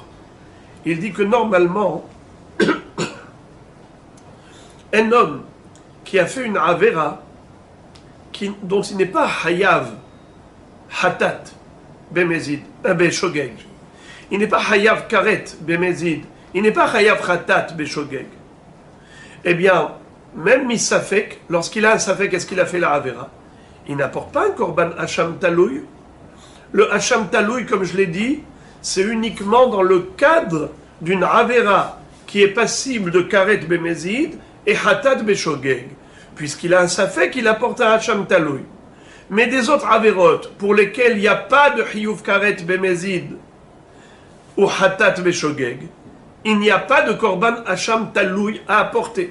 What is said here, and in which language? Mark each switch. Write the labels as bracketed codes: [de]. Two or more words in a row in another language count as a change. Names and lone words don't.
[fr] Il dit que normalement, un homme qui a fait une avera, dont il n'est pas [he] חייב חטאת במזיד, בשוגג, [fr] il n'est pas [he] חייב כרת במזיד, [fr] il n'est pas [he] חייב חטאת בשוגג, [fr] eh bien, même misafek, lorsqu'il a un safek, est-ce qu'il a fait la avera? Il n'apporte pas un [he] קרבן אשם תלוי. [fr] Le [he] אשם תלוי, [fr] comme je l'ai dit, c'est uniquement dans le cadre d'une avera qui est passible de [he] כרת במזיד [fr] et [he] חטאת בשוגג. [fr] Puisqu'il a un safek, il apporte un [he] אשם תלוי. [fr] Mais des autres averot, pour lesquels il n'y a pas de [he] חיוב כרת במזיד [fr] ou [he] חטאת בשוגג, [fr] il n'y a pas de [he] קרבן אשם תלוי [fr] à apporter.